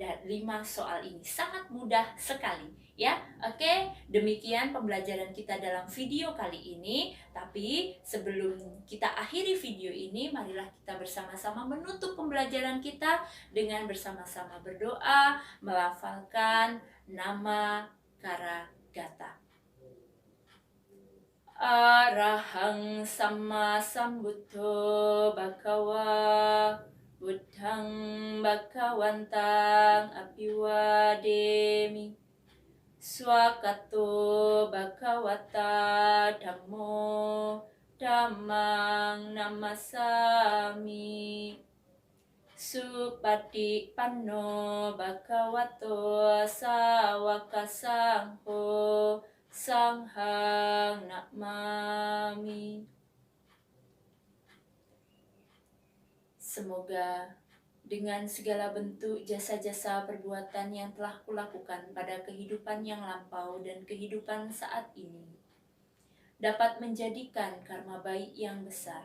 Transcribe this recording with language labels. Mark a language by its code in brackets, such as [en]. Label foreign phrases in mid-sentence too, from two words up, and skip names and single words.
[id] dan 5 soal ini. Sangat mudah sekali ya. Oke, demikian pembelajaran kita dalam video kali ini. Tapi sebelum kita akhiri video ini, marilah kita bersama-sama menutup pembelajaran kita dengan bersama-sama berdoa, melafalkan nama Karagata. [pi] Arahang Sama Sambuddho Bhagawa Buddhang Bhagawantang Apiwademi Swakato Bhagawata Dhammo Dhammang Namasami Supatipanno Bhagavato Sawaka Sangho Sanghang Namami. [id] Semoga dengan segala bentuk jasa-jasa perbuatan yang telah kulakukan pada kehidupan yang lampau dan kehidupan saat ini dapat menjadikan karma baik yang besar.